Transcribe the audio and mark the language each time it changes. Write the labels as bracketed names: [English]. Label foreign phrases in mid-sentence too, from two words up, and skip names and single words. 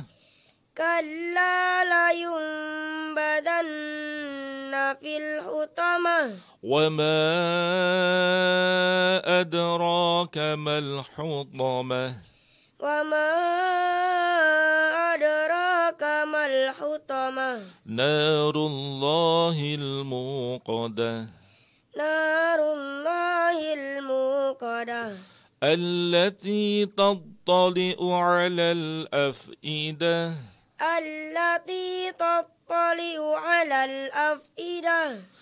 [Arabic] كلا لينبذن في الحطمة. وما أدراك ما الحطمة. وما أدراك ما الحطمة. نار الله الموقدة. نار الله الموقدة. التي تطلع على الأفئدة. التي تطلع على الأفئدة.